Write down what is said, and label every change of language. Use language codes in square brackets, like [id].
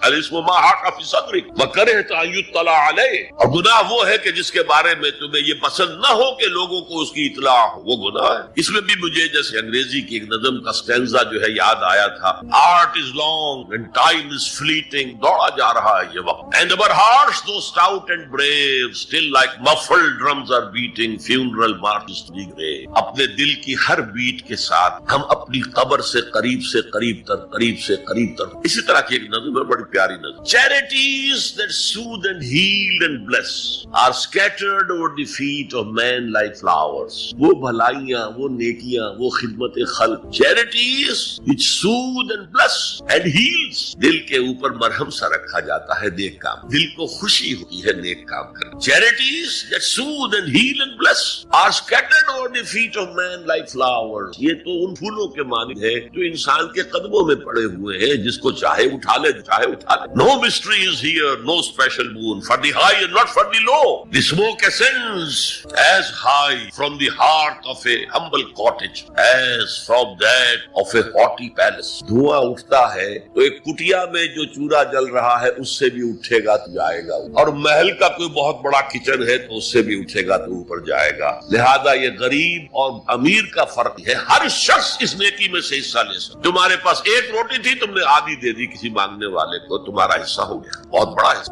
[ar] الاسم ما حاق فی صدرک وکرہت ان یطلع علیہ، [ur] اور گناہ وہ ہے کہ جس کے بارے میں تمہیں یہ پسند نہ ہو کہ لوگوں کو اس کی اطلاع ہو، وہ گناہ ہے. اس میں بھی مجھے جیسے انگریزی کی ایک نظم کا سٹینزا جو ہے یاد آیا تھا، [en] art is long and time is fleeting, [ur] دوڑا جا رہا ہے یہ وقت. [en] And our hearts though stout and brave still like muffled drums are beating funeral marches to the grave. [ur] اپنے دل کی ہر بیٹ کے ساتھ ہم اپنی قبر سے قریب سے قریب تر، قریب سے قریب تر. اسی طرح کی ایک نظم ہے، بڑی پیاری نظم. [en] Charities that soothe and heal and bless are scattered over the feet of men like flowers. [ur] وہ بھلائیاں، وہ نیکیاں، وہ خدمت خلق. [en] Charities which soothe and bless and heals. [ur] دل کے اوپر مرہم سا رکھا جاتا ہے نیک کام، دل کو خوشی ہوتی ہے نیک کام کرنے. [en] Charities that soothe and heal and bless are scattered over the feet of men like flowers. [ur] یہ تو ان پھولوں کے مانند ہے جو انسان کے قدموں میں پڑے ہوئے ہیں، جس کو چاہے اٹھا لے، چاہے اٹھا لے. [en] No mystery is here, no special boon for the high and not for the low. The smoke ascends as high from the heart of a humble cottage as from that of a haughty palace. [ur] دھواں اٹھتا ہے تو ایک کٹیا میں جو چورا جل رہا ہے اس سے بھی اٹھے گا تو جائے گا، اور محل کا کوئی بہت بڑا کچن ہے تو اس سے بھی اٹھے گا تو اوپر جائے گا. لہذا یہ غریب اور امیر کا فرق ہے. ہر شخص اس نیکی میں سے حصہ لے سکتا. تمہارے پاس ایک روٹی تھی، تم نے آدھی دے دی کسی مانگنے والے کو، تمہارا حصہ ہو گیا، بہت بڑا حصہ.